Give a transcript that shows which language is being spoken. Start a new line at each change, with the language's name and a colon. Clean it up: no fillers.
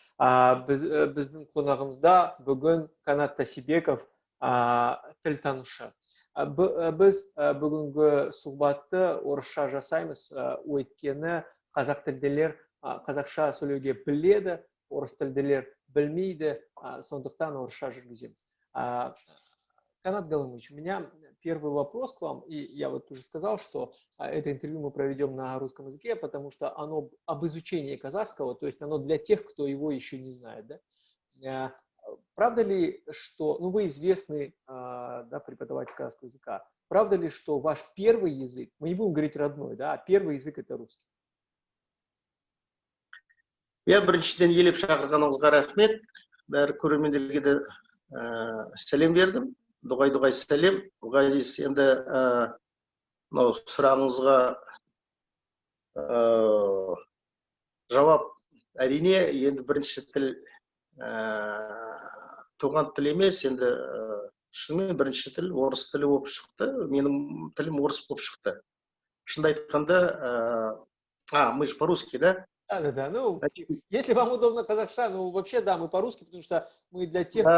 Kazakh: Біздің қонағымызда бүгін Канат Тасибеков, тілтанушы. Біз бүгінгі сұхбатты орысша жасаймыз, өйткені қазақ тілділер қазақша сөйлеуге біледі, орыс тілділер білмейді, сондықтан орысша жүргіземіз.
Russian: Канат Галымович, у меня первый вопрос к вам, и я вот уже сказал, что это интервью мы проведем на русском языке, потому что оно об изучении казахского, то есть оно для тех, кто его еще не знает, да? Правда ли, что, ну вы известный преподаватель казахского языка, правда ли, что ваш первый язык, мы не будем говорить родной, да, а первый язык это русский?
Kazakh: Я біріншіден елеп шақырғаныңызға рахмет. Бәрі көрермендерге де сәлем бердім. Дұғай сәлем. Ғазиз, енді сұрағыңызға жауап әрине, енді бірінші тіл туған тіл емес, енді шынымен бірінші тіл орыс тілі болып шықты. Менің тілім орыс болып шықты. Шынды айтқанда,
Russian: мы же по-русски, да? Да. Ну, если вам удобно казахша, ну, вообще, да, мы по-русски, потому что мы для тех...